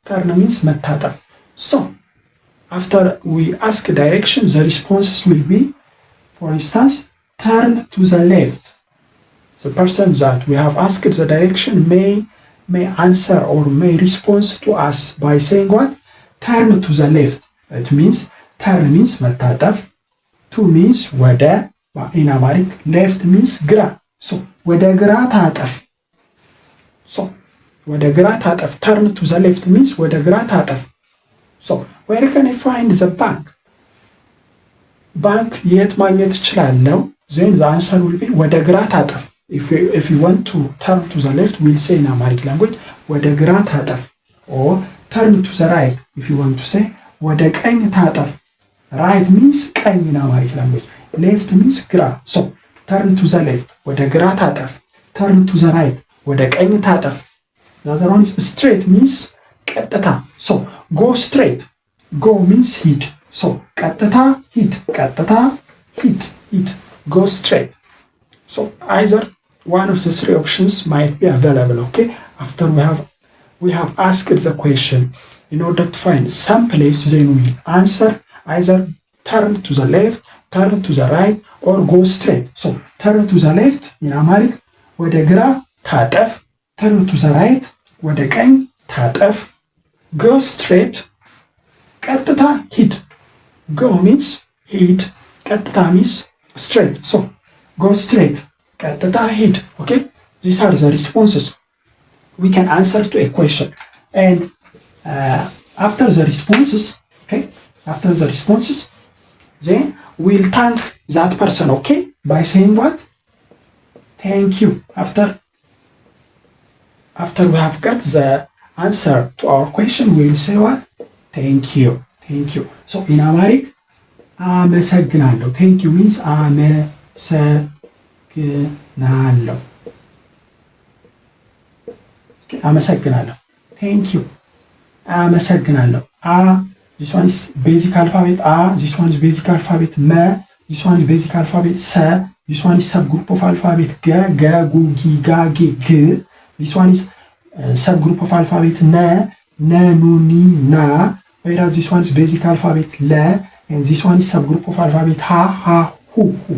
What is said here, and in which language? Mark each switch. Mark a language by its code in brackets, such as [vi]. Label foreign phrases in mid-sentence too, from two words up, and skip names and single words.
[en] So after we ask direction, the responses will be, for instance, turn to the left. The person that we have asked the direction may answer or may respond to us by saying what? Turn to the left. It means, turn means መታጠፍ, to means ወደ, in Amharic, left means ግራ. [am] So ወደ ግራ ታጠፍ. [en] Turn to the left means [am] ወደ ግራ ታጠፍ. [en] So where can I find the bank? [am] Bank የት ማግኘት እችላለሁ? [en] Then the answer will be [am] ወደ ግራ ታጠፍ. [en] If you want to turn to the left, we'll say in Amharic language [am] ወደ ግራ ታጠፍ. [en] Or turn to the right. If you want to say [am] ወደ ቀኝ ታጠፍ. [en] Right means ቀኝ in Amharic language. Left means ግራ. So turn to the left. [am] ወደ ግራ ታጠፍ. [en] Turn to the right. [am] ወደ ቀኝ ታጠፍ. [en] The other one is straight means ቀጥታ. So go straight. Go means heed. [am] So ቀጥታ ሂድ. [en] Go straight. So either one of the three options might be available, okay? After we have asked the question, in order to find some place, then we answer either turn to the left, turn to the right, or go straight. So turn to the left in Amharic [am] ወደ ግራ ታጠፍ, [en] turn to the right [am] ወደ ቀኝ ታጠፍ, [en] go straight [am] ቀጥታ ሂድ. [en] Go means ሂድ, ቀጥታ means straight. So go straight [am] ቀጥታ ሂድ. [en] Okay, these are the responses we can answer to a question. And after the responses, okay, after the responses, then we'll thank that person, okay, by saying what? Thank you. After we have got the answer to our question, we'll say what? Thank you. Thank you. So in Amharic, አመሰግናለሁ. Thank you means አመሰግናለሁ. [am] Okay, አመሰግናለሁ. [en] Thank you. [am] አመሰግናለሁ. [en] This one is basic alphabet A, this one is basic alphabet M, this one is basic alphabet S, this one is subgroup of alphabet G, G, G, G, G, G, G. This one is subgroup of alphabet N, N, N, N, Na, whereas this one is basic alphabet L, and this one is subgroup of alphabet H, H, Hu, Hu.